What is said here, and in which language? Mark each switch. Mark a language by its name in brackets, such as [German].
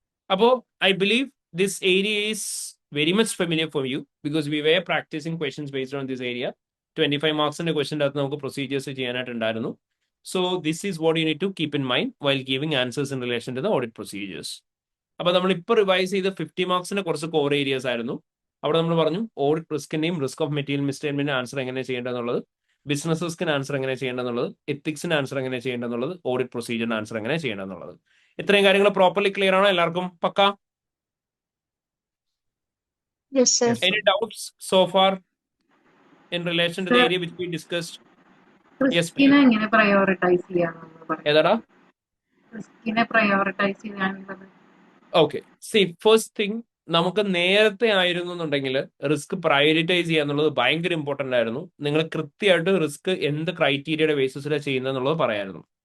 [English] അപ്പോ I believe this area is very much familiar for you because we were practicing questions based on this area. 25 marks in the question that നമുക്ക് procedures ചെയ്യാനായിട്ടുണ്ടായിരുന്നു. So this is what you need to keep in mind while giving answers in relation to the audit procedures. [Malayalam] അപ്പോൾ നമ്മൾ ഇപ്പോൾ revise ചെയ്ത 50 മാർക്സിന്റെ കുറച്ച് core Arias ആയിരുന്നു. അവിടെ നമ്മൾ പറഞ്ഞു audit റിസ്കിന്റെയും risk of material മിസ്റ്റേറ്റ്മെന്റ് answer എങ്ങനെ ചെയ്യേണ്ടതെന്നുള്ളത്, ബിസിനസ് റിസ്കിന് ആൻസർ എങ്ങനെ ചെയ്യേണ്ടതെന്നുള്ളത്, എത്തിക്സിന് ആൻസർ എങ്ങനെ ചെയ്യേണ്ടതെന്നുള്ളത്, ഓഡിറ്റ് പ്രൊസീജിയറിന് ആൻസർ എങ്ങനെ ചെയ്യേണ്ടതെന്നുള്ളത്. ഇത്രയും കാര്യങ്ങൾ പ്രോപ്പർലി ക്ലിയർ ആണോ എല്ലാവർക്കും? പക്ക? [English] Yes, sir. Any doubts so far in relation to the area which we discussed? Yes, please. [Malayalam] റിസ്കിനെ എങ്ങനെ പ്രയോറിറ്റൈസ് ചെയ്യാന്ന് പറയാം. ഏതാടാ? റിസ്കിനെ പ്രയോറിറ്റൈസ് ചെയ്യാനുള്ളത്. [English] Okay. See, first thing, [Malayalam] നമുക്ക് നേരത്തെ ആയിരുന്നു എന്നുണ്ടെങ്കിൽ റിസ്ക് പ്രയോറിറ്റൈസ് ചെയ്യുക എന്നുള്ളത് ഭയങ്കര ഇമ്പോർട്ടന്റ് ആയിരുന്നു. നിങ്ങൾ കൃത്യമായിട്ട് റിസ്ക് എന്ത് ക്രൈറ്റീരിയയുടെ ബേസിസിലാണ് ചെയ്യുന്നത് എന്നുള്ളത് പറയായിരുന്നു.